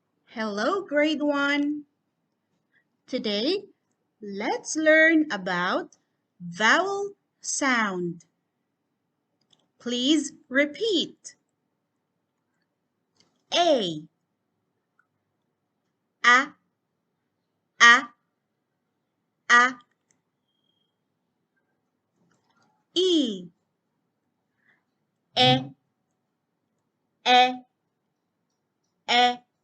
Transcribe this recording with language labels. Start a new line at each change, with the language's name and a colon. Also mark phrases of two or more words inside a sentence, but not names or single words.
English: Hello, grade 1. Today, let's learn about vowel sound. Please repeat. A, a, a, a. E, e, e, e.